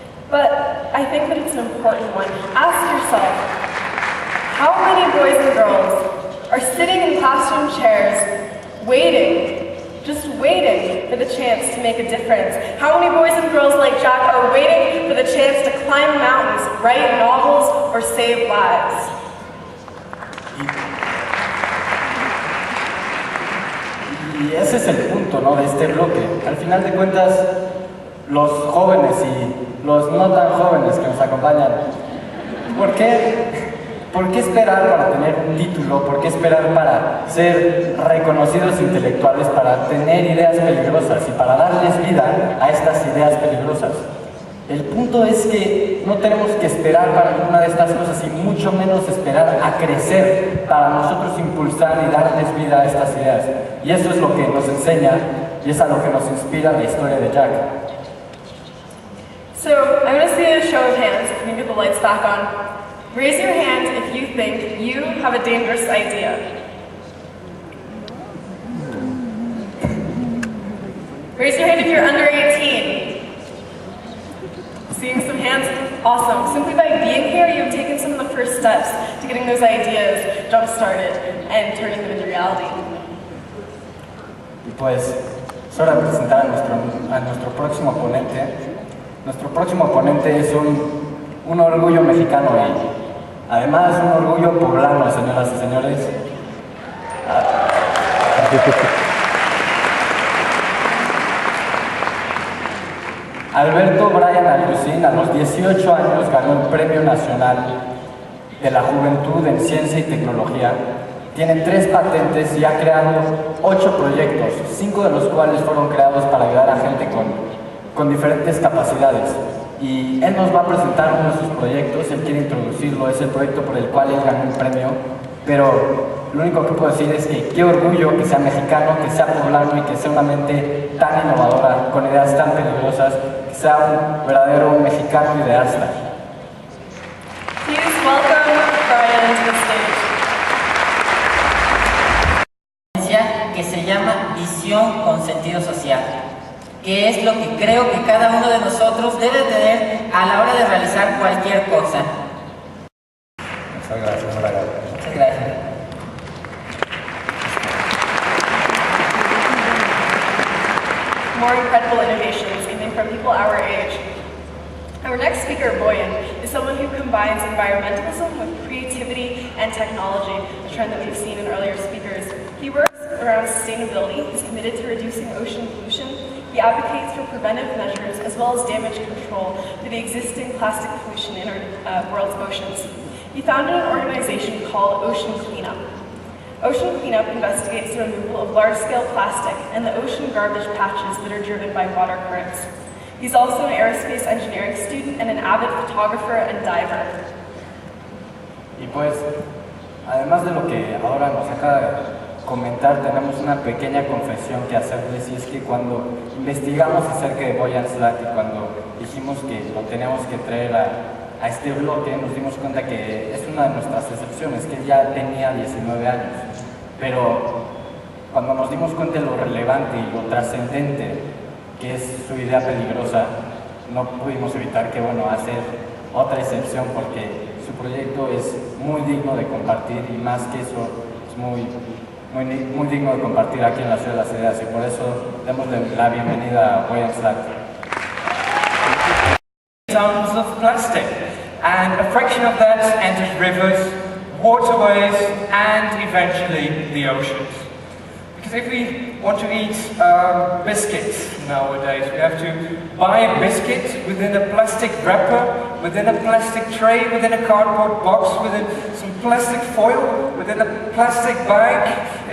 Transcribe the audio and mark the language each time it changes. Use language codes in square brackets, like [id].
[en] But I think that it's an important one. Ask yourself, how many boys and girls are sitting in classroom chairs waiting, just waiting for the chance to make a difference? How many boys and girls like Jack are waiting for the chance to climb mountains, write novels, or save lives? [es] Y ese es el punto, ¿no?, de este bloque. Al final de cuentas, los jóvenes y los no tan jóvenes que nos acompañan, ¿por qué esperar para tener un título? ¿Por qué esperar para ser reconocidos intelectuales, para tener ideas peligrosas y para darles vida a estas ideas peligrosas? El punto es que no tenemos que esperar para ninguna de estas cosas y mucho menos esperar a crecer para nosotros impulsar y darles vida a estas ideas. Y eso es lo que nos enseña y es a lo que nos inspira la historia de Jack. [en] So, I'm going to see a show of hands if we can get the lights back on. Raise your hand if you think you have a dangerous idea. Raise your hand if you're under 18. Seeing some hands? Awesome. Simply by being here, you've taken some of the first steps to getting those ideas jump-started and turning them into reality. [es] Y pues, es hora de presentar a nuestro próximo ponente. Nuestro próximo ponente es un orgullo mexicano y además un orgullo poblano, señoras y señores. Alberto Brian Alucín, a los 18 años, ganó el Premio Nacional de la Juventud en Ciencia y Tecnología. Tiene 3 patentes y ha creado 8 proyectos, 5 de los cuales fueron creados para ayudar a gente con diferentes capacidades. Y él nos va a presentar uno de sus proyectos, él quiere introducirlo, es el proyecto por el cual él ganó un premio, pero lo único que puedo decir es que qué orgullo que sea mexicano, que sea poblano y que sea una mente tan innovadora, con ideas tan peligrosas, que sea un verdadero mexicano ideasta. [en] Please welcome Brian to the stage. [es] Que se llama visión con sentido social, que es lo que creo que cada uno de nosotros debe tener a la hora de realizar cualquier cosa. Muchas gracias, Brian. Muchas gracias. [en] More incredible innovations coming from people our age. Our next speaker, Boyan, is someone who combines environmentalism with creativity and technology, a trend that we've seen in earlier speakers. He works around sustainability, he's committed to reducing ocean pollution, he advocates for preventive measures as well as damage control for the existing plastic pollution in our world's oceans. He founded an organization called Ocean Cleanup. Ocean Cleanup investigates the removal of large-scale plastic and the ocean garbage patches that are driven by water currents. He's also an aerospace engineering student and an avid photographer and diver. [es] Y pues, además de lo que ahora nos acaba de comentar, tenemos una pequeña confesión que hacerles, y es que cuando investigamos acerca de Boyan Slat y cuando dijimos que lo teníamos que traer a este bloque, nos dimos cuenta que es una de nuestras excepciones, que él ya tenía 19 años. Pero cuando nos dimos cuenta de lo relevante y lo trascendente que es su idea peligrosa, no pudimos evitar que, bueno, hacer otra excepción, porque su proyecto es muy digno de compartir y más que eso es muy muy digno de compartir aquí en la Ciudad de las Ideas, y por eso démosle la bienvenida a William Slack. [en] Tons of plastic, and a fraction of that enters rivers, waterways, and eventually the oceans. Because if we want to eat biscuits nowadays, we have to buy a biscuit within a plastic wrapper, within a plastic tray, within a cardboard box, within some plastic foil, within a plastic bag.